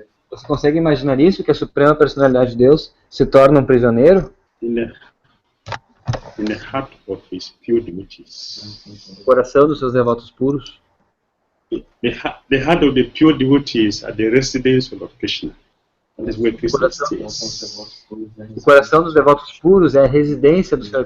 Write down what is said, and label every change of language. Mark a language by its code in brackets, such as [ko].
[pt] Você consegue imaginar isso, que a Suprema Personalidade de Deus se torna um prisioneiro? [en] in the heart of his pure devotees. [pt] No coração dos seus devotos puros. [en] The heart of the pure devotees are the residence of Krishna. That is where Krishna stays. [pt] O coração dos devotos puros é a residência do Sr.